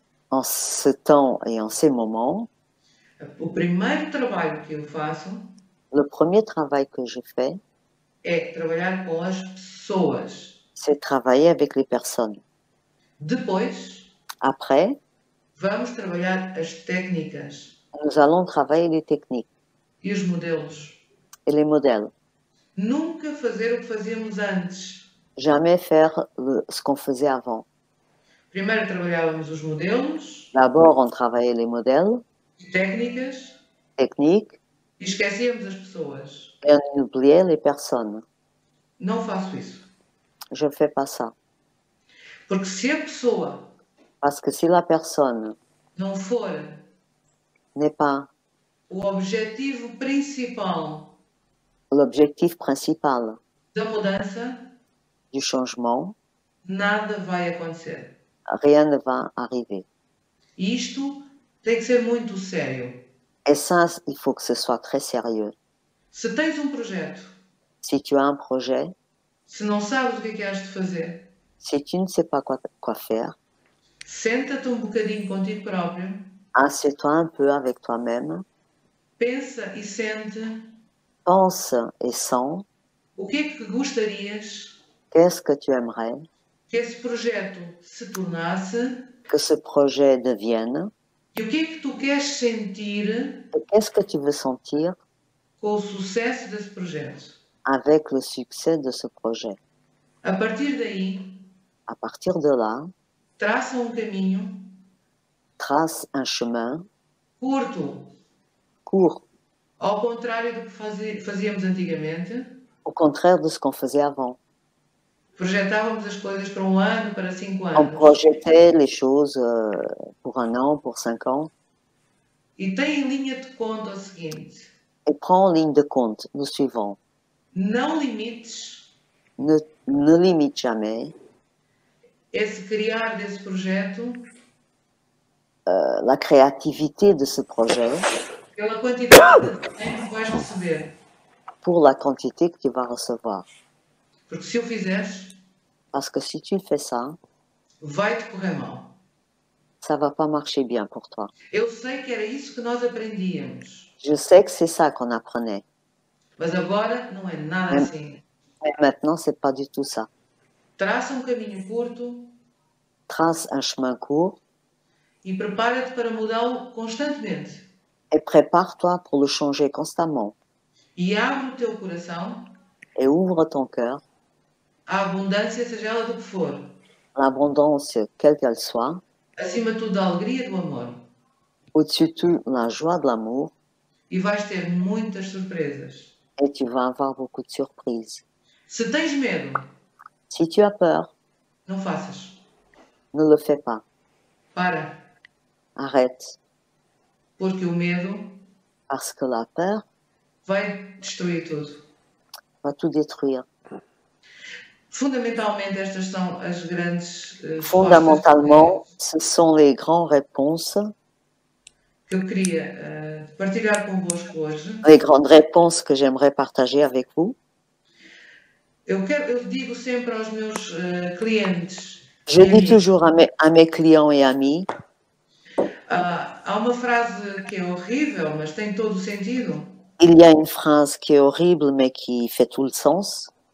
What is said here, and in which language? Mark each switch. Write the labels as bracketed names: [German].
[French] en ce temps et en ces moments, [Portuguese] o primeiro trabalho que eu faço [French] le premier travail que je fais, [Portuguese] é trabalhar com as pessoas. [French] c'est travailler avec les personnes. [Portuguese] Depois, [French] Après, [Portuguese] vamos trabalhar as técnicas [French] nous allons travailler les techniques [Portuguese] e os modelos. [French] et les modèles. [Portuguese] Nunca fazer o que fazíamos antes. [French] Jamais faire ce qu'on faisait avant. [Portuguese] Primeiro trabalhávamos os modelos, [French] D'abord, on travaillait les modèles, [Portuguese] técnicas, [French] techniques, [Portuguese] e esquecíamos as pessoas. [French] et on oubliait les personnes. [Portuguese] Não faço isso. [French] Je ne fais pas ça. [Portuguese] Porque se a pessoa [French] Parce que si la personne [Portuguese] não for [French] n'est pas [Portuguese] o objetivo principal [French] l'objectif principal [Portuguese] da mudança, [French] du changement, [Portuguese] nada vai acontecer. [French] rien ne va arriver. [Portuguese] E isto tem que ser muito sério. [French] Et ça, il faut que ce soit très sérieux. [Portuguese] Se tens um projeto, [French] Si tu as un projet, [Portuguese] se não sabes o que é que has de fazer, [French] si tu ne sais pas quoi faire, [Portuguese] senta-te um bocadinho contigo próprio, [French] assieds-toi un peu avec toi-même, [Portuguese] pensa e sente [French] pense et sens [Portuguese] o que é que gostarias [French] qu'est-ce que tu aimerais [Portuguese] que esse projeto se tornasse [French] que ce projet devienne [Portuguese] e o que é que tu queres sentir [French] et qu'est-ce que tu veux sentir [Portuguese] com o sucesso desse projeto. [French] avec le succès de ce projet. [Portuguese] A partir daí, [French] À partir de là, [Portuguese] traça um caminho [French] trace un chemin [Portuguese] curto, [French] court, [Portuguese] ao contrário do que fazíamos antigamente. [French] au contraire de ce qu'on faisait avant. [Portuguese] Projetávamos as coisas para um ano, para 5 [French] On [Portuguese] anos. [French] projetait les choses pour 1 an, pour 5 ans, [Portuguese] E tem em linha de conta o seguinte: [French] et prends en ligne de compte le suivant. [Portuguese] não limites [French] Ne limite jamais [Portuguese] esse criar desse projeto [French] la créativité de ce projet [Portuguese] pela quantidade de tempo que vais receber. [French] pour la quantité que tu vas recevoir. [Portuguese] Porque se o fizeres, [French] Parce que si tu fais ça, [Portuguese] vai-te correr mal. [French] ça va pas marcher bien pour toi. [Portuguese] Eu sei que era isso que nós aprendíamos, [French] Je sais que c'est ça qu'on apprenait. [Portuguese] mas agora não é nada assim. [French] Mais maintenant, c'est pas du tout ça. [Portuguese] Traça um caminho curto [French] Trace un chemin court [Portuguese] e prepara-te para mudá-lo constantemente. [French] et prépare-toi pour le changer constamment. [Portuguese] E abre o teu coração [French] Et ouvre ton cœur [Portuguese] à abundância, seja ela do que for. [French] l'abondance, quelle qu'elle soit, [Portuguese] acima de tudo da alegria e do amor. [French] au-dessus de tout, la joie de l'amour, [Portuguese] E vais ter muitas surpresas. [French] et tu vas avoir beaucoup de surprises. [Portuguese] Se tens medo, [French] Si tu as peur, [Portuguese] não faças. [French] ne le fais pas. [Portuguese] Para. [French] Arrête, [Portuguese] Porque o medo [French] parce que la peur [Portuguese] vai destruir tudo. [French] va tout détruire. [Portuguese] Fundamentalmente, estas são as grandes [French] Fondamentalement, ce sont les grandes réponses, [Portuguese] que eu queria partilhar convosco hoje. [French] les grandes réponses que j'aimerais partager avec vous. [Portuguese] Eu digo sempre aos meus clientes. [French] Je dis toujours à mes clients et amis, [Portuguese] há uma frase que é horrível, mas tem todo o sentido. [French] il y a une phrase qui est horrible mais qui fait tout le sens.